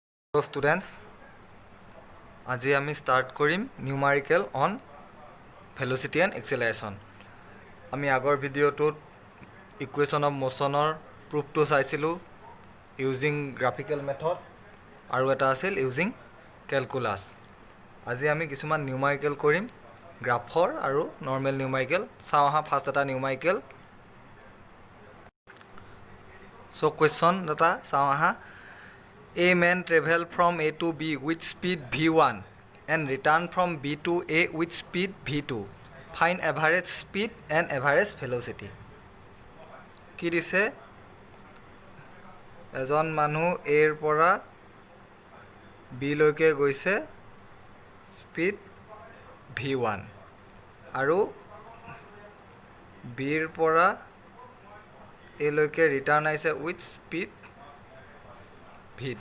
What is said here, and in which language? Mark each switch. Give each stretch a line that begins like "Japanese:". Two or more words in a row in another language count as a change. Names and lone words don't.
English: Hello students,
Assamese: আজি আমি start কৰিম
English: numerical on velocity and acceleration.
Assamese: আমি আগৰ ভিডিঅ'টোত
English: equation of motion or proof
Assamese: to চাইছিলোঁ
English: using graphical method
Assamese: আৰু এটা আছিল
English: using calculus.
Assamese: আজি আমি কিছুমান numerical কৰিম গ্ৰাফৰ আৰু
English: normal numerical.
Assamese: চাওঁ আহা ফাৰ্ষ্ট এটা numerical.
English: So question
Assamese: এটা চাওঁ আহা.
English: A man travel from A to B with speed v1 and return from B to A with speed v2. Find average speed and average velocity.
Assamese: কি দিছে এজন মানুহ A ৰ পৰা B লৈকে গৈছে স্পীড v1 আৰু B ৰ পৰা A লৈকে ৰিটাৰ্ণ আহিছে
English: with speed
Assamese: v2.